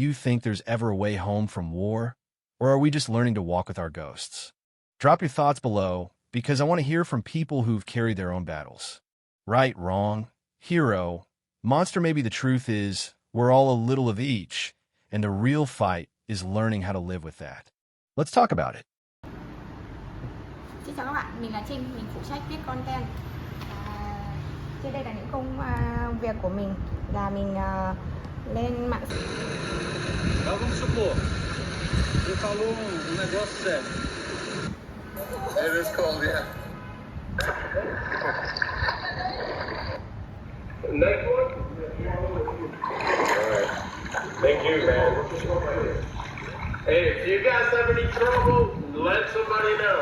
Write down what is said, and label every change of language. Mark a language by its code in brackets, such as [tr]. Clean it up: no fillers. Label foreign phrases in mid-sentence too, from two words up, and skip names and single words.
[en] You think there's ever a way home from war? Or are we just learning to walk with our ghosts? Drop your thoughts below, because I want to hear from people who've carried their own battles. Right, wrong, hero, monster. Maybe the truth is, we're all a little of each, and the real fight is learning how to live with that. Let's talk about it. [vi] Xin chào các bạn, mình là Trinh, mình phụ trách viết content. Trên đây là những công việc của mình là mình lên mạng. [pt] Vamos supor, você falou negócio sério. [en] It is cold, yeah. Next one? Alright. Thank you, man. Hey, if you guys have any trouble, let somebody know.